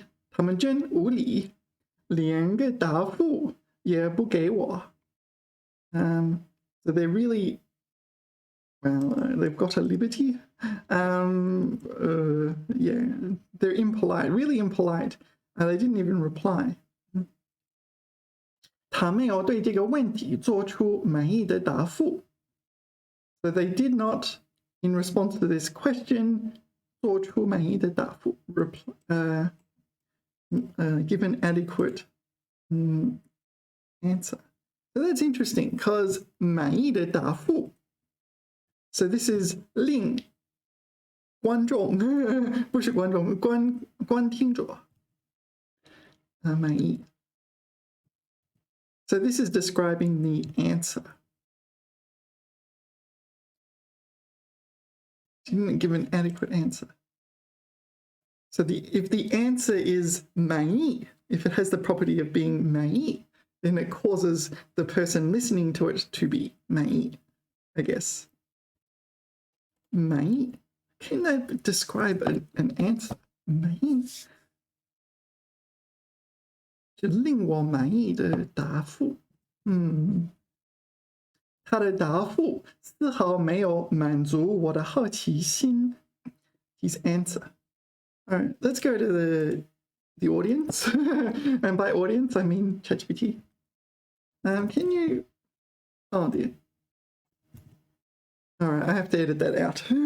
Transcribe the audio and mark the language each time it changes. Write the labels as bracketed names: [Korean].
[Chinese] 他们真无理，连个答复也不给我. [English] So they're really, well, they've got a liberty. Yeah, they're impolite, really impolite. They didn't even reply. [Chinese] 他没有对这个问题做出满意的答复。 [English] So they did not, in response to this question, [Chinese] 做出满意的答复, [English] give an adequate answer. So that's interesting because 满意的答复. So this is [Chinese] 令观众不是观众观听者满意. [English] So this is describing the answer. Didn't give an adequate answer. So if the answer is 满意, if it has the property of being 满意, then it causes the person listening to it to be 满意, I guess. [Chinese] 满意. [English] Can that describe an answer? [Chinese] 满意就令我满意的答复。他的答复丝毫没有满足我的好奇心。 [English] His answer. All right, let's go to the audience. And by audience, I mean ChatGPT. Can you... Oh, dear. All right, I have to edit that out.